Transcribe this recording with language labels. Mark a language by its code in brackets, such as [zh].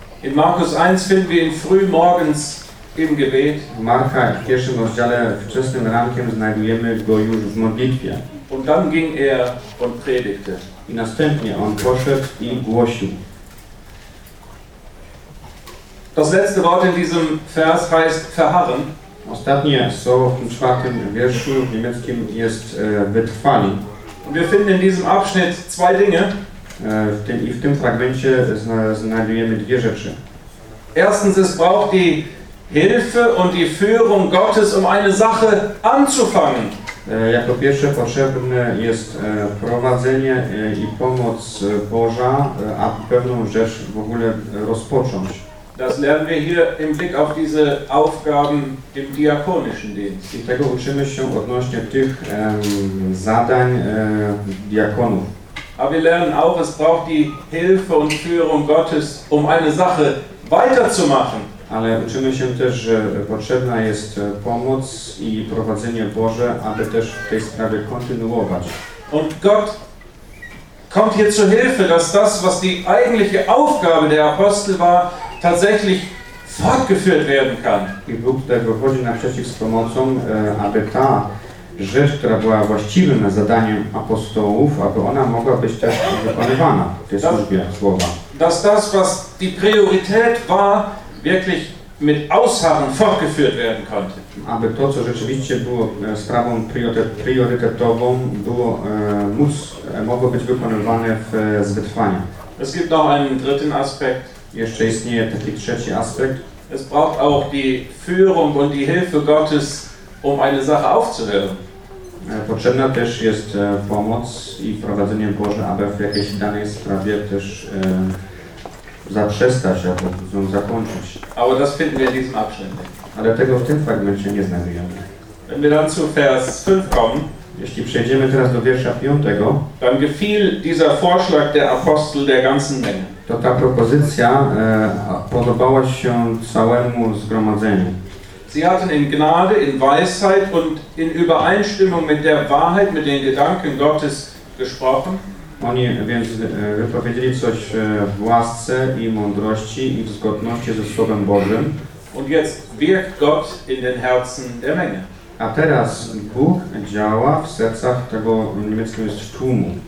[de] In Markus 1 finden wir ihn früh morgens im Gebet. [pl] Marka w pierwszym rozdziale wczesnym rankiem znajdujemy go już w modlitwie. [de] Und dann ging und predigte. [pl] I następnie on poszedł i głosił. [de] Das letzte Wort in diesem Vers heißt verharren. [pl] Ostatnie słowo w tym czwartym wierszu w niemieckim jest wytrwali. [de] Und wir finden in diesem Abschnitt zwei Dinge. [pl] W tym fragmencie znajdujemy dwie rzeczy. [de] Erstens, es braucht die Hilfe und die Führung Gottes, um eine Sache anzufangen. [pl] Jako pierwsze potrzebne jest prowadzenie i pomoc Boża, aby pewną rzecz w ogóle rozpocząć. [de] Das lernen wir hier im Blick auf diese Aufgaben im diakonischen Dienst. [pl] I tego uczymy się odnośnie tych zadań diakonów. [de] Aber wir lernen auch, es braucht die Hilfe und Führung Gottes, um eine Sache weiterzumachen. [pl] Ale uczymy się też, że potrzebna jest pomoc i prowadzenie Boże, aby też w tej sprawie kontynuować. [de] Und Gott kommt hier zur Hilfe, dass das, was die eigentliche Aufgabe der Apostel war, tatsächlich fortgeführt werden kann. [pl] I Bóg tutaj wychodzi naprzeciw z pomocą, aby ta rzecz, która była właściwym zadaniem apostołów, aby ona mogła być też wykonywana w tej służbie słowa. [de] Dass das, was die Priorität war, wirklich mit Ausharren fortgeführt werden konnte. [pl] Aby to, co rzeczywiście było sprawą priorytetową, było, mogło być wykonywane z wytrwaniem. [de] Es gibt noch einen dritten Aspekt. [pl] Jeszcze istnieje taki trzeci aspekt. [de] Es braucht auch die Führung und die Hilfe Gottes, um eine Sache aufzuhören. [pl] Potrzebna też jest pomoc i prowadzenie Boże, aby w jakiejś danej sprawie też zaprzestać, albo ją zakończyć. [de] Aber das finden wir in diesem Abschnitt. [pl] Ale tego w tym fragmencie nie znajdujemy. [de] Wenn wir dann zu Vers 5 kommen, [pl] jeśli przejdziemy teraz do wiersza 5, [de] dann gefiel dieser Vorschlag der Apostel der ganzen Menge. [pl] To ta propozycja podobała się całemu zgromadzeniu. [de] Sie hatten in Gnade, in Weisheit und in Übereinstimmung mit der Wahrheit, mit den Gedanken Gottes gesprochen. [pl] Oni więc wypowiedzieli coś w łasce i mądrości i w zgodności ze Słowem Bożym. [de] Und jetzt wirkt Gott in den Herzen der Menge. [pl] A teraz Bóg działa w sercach tego niemieckiego tłumu.